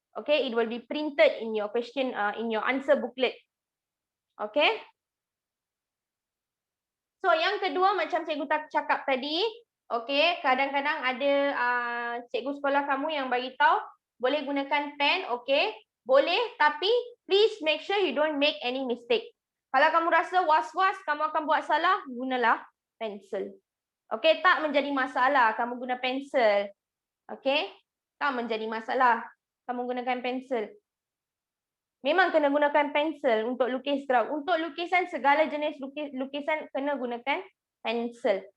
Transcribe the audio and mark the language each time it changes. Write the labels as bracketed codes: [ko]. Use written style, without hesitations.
[en] Okay, it will be printed in your question, in your answer booklet. Okay. [ms] So, yang kedua macam cikgu tak cakap tadi, okay, kadang-kadang ada cikgu sekolah kamu yang bagi tahu boleh gunakan pen, okay. Boleh, tapi [en] please make sure you don't make any mistake. [ms] Kalau kamu rasa was-was, kamu akan buat salah, gunalah pensel. Okay, tak menjadi masalah kamu guna pensel. Okay, tak menjadi masalah kamu gunakan pensel. Memang kena gunakan pensel untuk lukis graf. Untuk lukisan, segala jenis lukisan kena gunakan pensel.